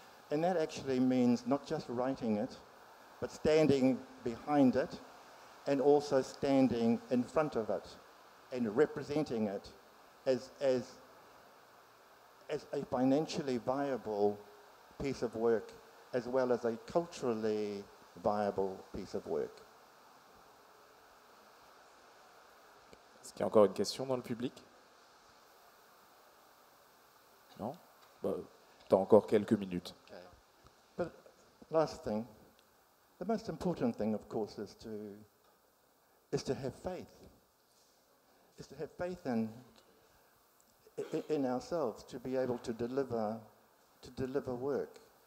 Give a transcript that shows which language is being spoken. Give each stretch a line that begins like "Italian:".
English: And that actually means not just writing it, but standing behind it, and also standing in front of it, and representing it as a financially viable piece of work, as well as a culturally viable piece of work.
French: Est-ce qu'il y a encore une question dans le public? Non? Bah, t'as encore quelques minutes.
English: Okay. But last thing, the most important thing, of course, is to have faith. Is to have faith in ourselves to be able to deliver work.